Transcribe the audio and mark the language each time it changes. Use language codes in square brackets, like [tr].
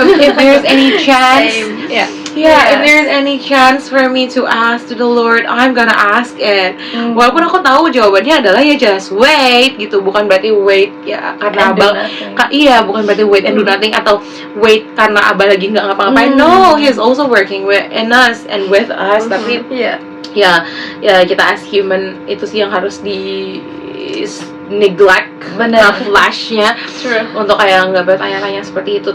[en] If there's any chance, if there's any chance for me to ask to the Lord, I'm gonna ask it. [id] Walaupun aku tahu jawabannya adalah ya just wait gitu, bukan berarti wait ya karena Abah, bukan berarti wait and do nothing atau wait karena Abah lagi nggak ngapa-ngapain. [en] No, He's also working in us and with us. [id] Tapi ya kita as human itu sih yang harus di neglect flashnya untuk kayak nggak bertanya-tanya seperti itu.